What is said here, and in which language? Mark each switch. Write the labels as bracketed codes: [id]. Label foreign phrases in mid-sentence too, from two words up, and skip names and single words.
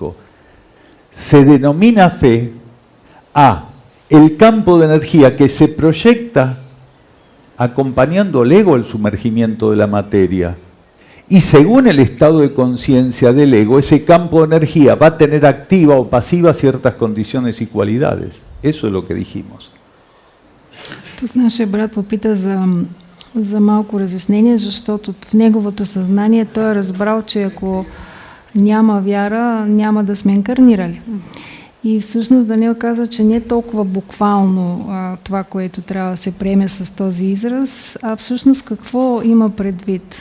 [es] Se denomina fe a el campo de energía que se proyecta acompañando al ego al sumergimiento de la materia. Y según el estado de conciencia del ego, ese campo de energía va a tener activa o pasiva ciertas condiciones y cualidades. Eso es lo que dijimos. [bg] Тук нашия брат попита за малко разяснение, защото в неговото съзнание той е разбрал, че ако няма вяра, няма да сме инкарнирали. И всъщност Даниел казва, че не е толкова буквално това, което трябва да се приеме с този израз, а всъщност какво има предвид?